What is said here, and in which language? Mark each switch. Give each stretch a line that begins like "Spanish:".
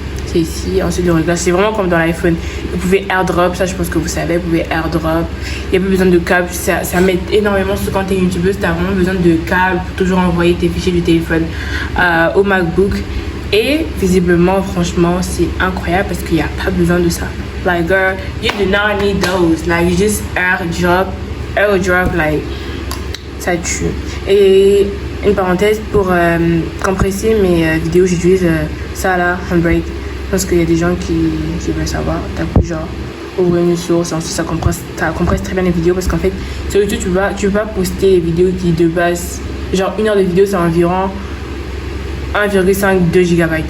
French: C'est ici, ensuite le réglage, c'est vraiment comme dans l'iPhone. Vous pouvez airdrop, ça je pense que vous savez, vous pouvez airdrop. Il n'y a plus besoin de câble, ça m'aide énormément, surtout quand tu es youtubeuse, tu as vraiment besoin de câble pour toujours envoyer tes fichiers du téléphone au MacBook. Et visiblement, franchement, c'est incroyable parce qu'il n'y a pas besoin de ça.
English: Like girl, you do not need those, like you just airdrop, like,
French: ça tue. Et une parenthèse, pour compresser mes vidéos, j'utilise ça là, Handbrake. Parce qu'il y a des gens qui veulent savoir. T'as pu genre ouvrir une source, ensuite ça compresse très bien les vidéos. Parce qu'en fait, sur YouTube, tu peux pas poster les vidéos qui de base, genre 1 heure de vidéo, c'est environ 1,52 GB.